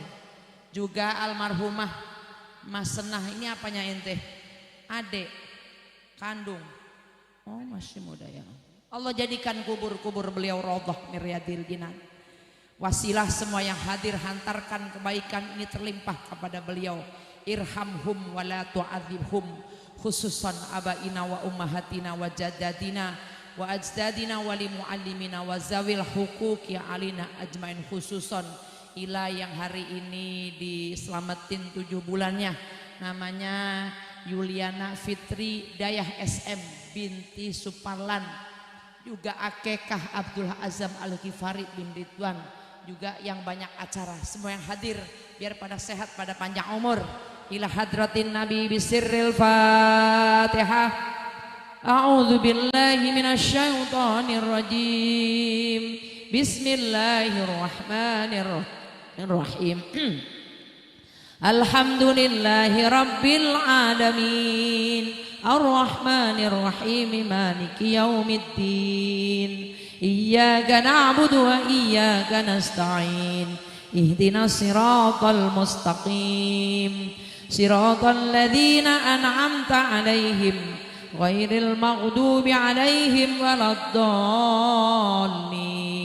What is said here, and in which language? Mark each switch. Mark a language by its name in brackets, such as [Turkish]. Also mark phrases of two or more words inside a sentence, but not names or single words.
[Indonesian] Juga almarhumah Mas Senah. Ini apanya ente? Adek kandung. Oh, masih muda ya. Allah jadikan kubur-kubur beliau [Arabic] روضة من رياض الجنان. [Indonesian] Wasilah semua yang hadir, hantarkan kebaikan ini terlimpah kepada beliau. [Arabic] ارحمهم ولا تعذبهم، خصوصا آبائنا وأمهاتنا وجداتنا وأجدادنا ولمعلمينا وذوي الحقوق علينا أجمعين، خصوصا إلى [Indonesian] yang hari ini diselamatin 7 bulannya. Namanya Yuliana Fitri Dayah SM binti Suparlan. Juga akekah Abdul Azam Al-Ghifari bin Ridwan. Juga yang banyak acara. Semua yang hadir biar pada sehat, pada panjang umur. [Arabic] إلى حضرة النبي بسر الفاتحة. أعوذ بالله من الشيطان الرجيم. بسم الله الرحمن الرحيم. الحمد لله رب العالمين، الرحمن الرحيم، مالك يوم الدين، إياك نعبد وإياك نستعين، اهدنا الصراط المستقيم، صراط الذين أنعمت عليهم غير المغضوب عليهم ولا الضالين.